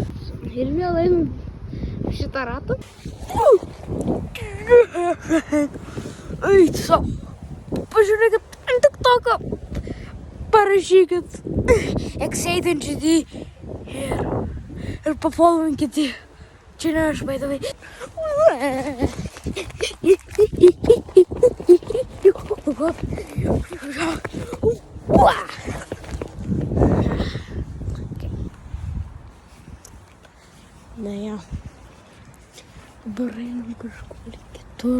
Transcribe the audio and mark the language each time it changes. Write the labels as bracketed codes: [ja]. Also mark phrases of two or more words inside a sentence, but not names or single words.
[lt] Ir vėl einam šitą ratą. Eiti savo. Pažiūrėkit ant TikToką. Parašykit XATNGD ir pafollowinkit jį. Čia ne aš, [en] by the way. [lt] Na jo. Dabar einam kažkur kitur.